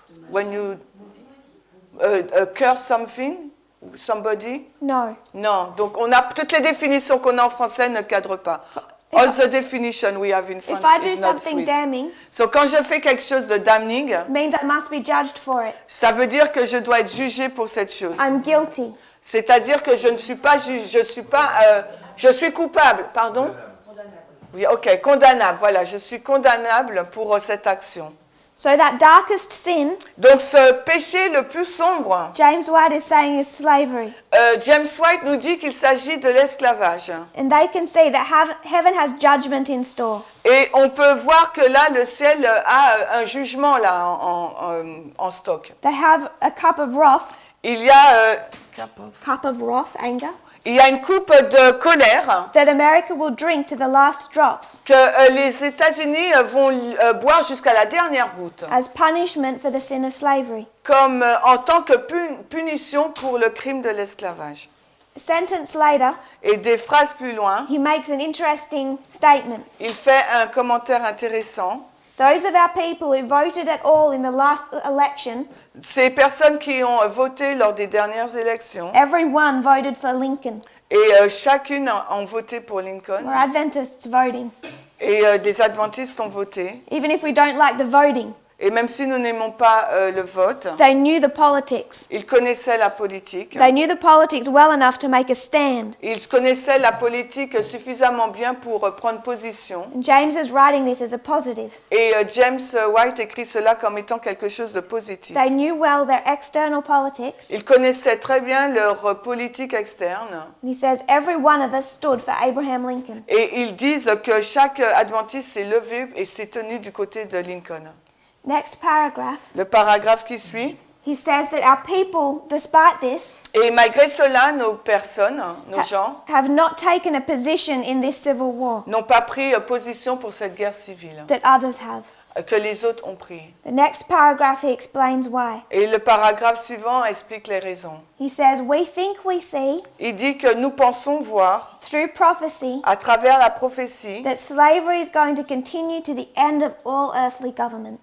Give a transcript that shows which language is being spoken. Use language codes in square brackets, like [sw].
[en] When you curse something, somebody? no. [fr] Non. Donc on a toutes les définitions qu'on a en français ne cadrent pas. [en] All the definition we have in French If I do is not something sweet. damning, [fr] So quand je fais quelque chose de damning, [en] it means I must be judged for it. [fr] ça veut dire que je dois être jugé pour cette chose. [en] I'm guilty. [fr] C'est-à-dire que je ne suis pas juge, je suis coupable, pardon? Oui, ok, condamnable, voilà, je suis condamnable pour cette action. [en] So that darkest sin, [fr] Donc ce péché le plus sombre, [en] James White is saying, is slavery. [fr] James White nous dit qu'il s'agit de l'esclavage. [en] And they can see that heaven has judgment in store. [fr] Et on peut voir que là, le ciel a un jugement là en stock. [en] They have a cup of wrath, [fr] Il y a, [en] cup of wrath, anger, [fr] il y a une coupe de colère [en] that America will drink to the last drops [fr] que les États-Unis vont boire jusqu'à la dernière goutte, [en] as punishment for the sin of slavery. [fr] comme en tant que punition pour le crime de l'esclavage. [en] A sentence later, [fr] Et des phrases plus loin, [en] he makes an interesting statement. [fr] il fait un commentaire intéressant. [en] Those of our people who voted at all in the last election, [fr] Ces personnes qui ont voté lors des dernières élections, [en] everyone voted for Lincoln. [fr] et chacune ont voté pour Lincoln, [en] We're Adventists voting. [fr] et des adventistes ont voté. [en] Even if we don't like the voting, [fr] Et même si nous n'aimons pas le vote, [en] they knew the politics. [fr] ils connaissaient la politique. [en] They knew the politics well enough to make a stand. [fr] Ils connaissaient la politique suffisamment bien pour prendre position. [en] And James is writing this as a positive. [fr] Et James White écrit cela comme étant quelque chose de positif. [en] They knew well their external politics. [fr] Ils connaissaient très bien leur politique externe. [en] And he says every one of us stood for Abraham Lincoln. [fr] Et ils disent que chaque adventiste s'est levé et s'est tenu du côté de Lincoln. [en] Next paragraph, [fr] Le paragraphe qui suit. [en] he says that our people, despite this, [fr] Et malgré cela, nos personnes, nos gens, [en] have not taken a position in this civil war [fr] n'ont pas pris position pour cette guerre civile [en] that others have. [fr] que les autres ont pris. [en] The next paragraph, he explains why. [fr] Et le paragraphe suivant explique les raisons. [en] He says, we think we see, [fr] Il dit que nous pensons voir, [en] through prophecy, [fr] à travers la prophétie, [en] that slavery is going to continue to the end of all earthly government.